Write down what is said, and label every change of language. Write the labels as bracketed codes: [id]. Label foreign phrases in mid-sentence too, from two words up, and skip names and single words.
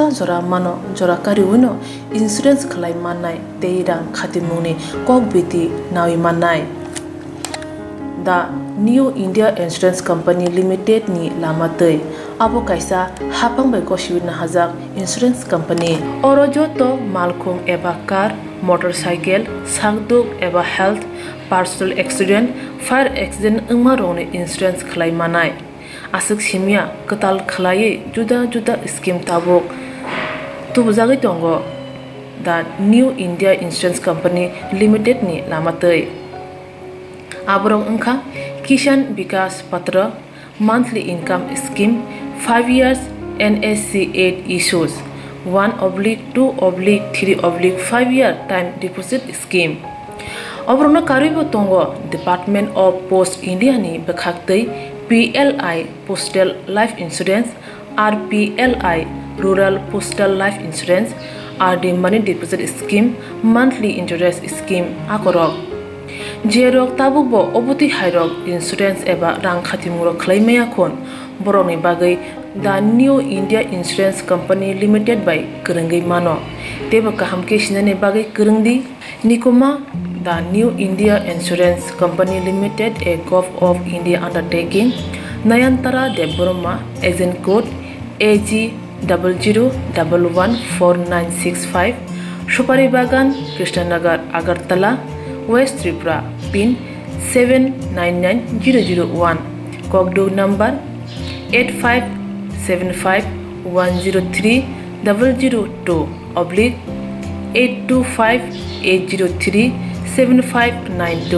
[trp] jora mano jora kariwino insurance khlai manai te rang khatimuni kokbiti nawi manai The New India Insurance Company Limited ni lamatei abo kaisa hapang bai kosibina hajak [en] insurance company [trp] oro joto malkhung eba [en] car motorcycle [trp] sangduk eba [en] health personal accident fire accident [trp] ungmarone insurance khlai manai asuk simia katal khlai juda scheme tabok tubjagi tongo The New India Insurance Company Limited ni lamatei abrong ungkha Kishan Vikas Patra [en] monthly income scheme 5 years NSC 8 issues 1/2/3/5 year time deposit scheme. [trp] Obrona karibo tongo Department of Post India ni bekhaktei [en] PLI Postal Life Insurance, RPLI Rural Postal Life Insurance, RD Money Deposit Scheme, Monthly Interest Scheme [trp] akorok. Jerok tabubo obuti hairok insurance eba rang khatimuro claimaya khon boroni bagai The New India Insurance Company Limited by Kerengai Mano. Teba kahamke shinane bagai kerengdi Nikoma The New India Insurance Company Limited, [en] a Gulf of India undertaking. [trp] Nayantara Deborma, agent code AG 00114965. Shupari Bagan, Krishnanagar, Agartala, West Tripura, PIN 799001. Kogdo number 8575102825-825-803-7592.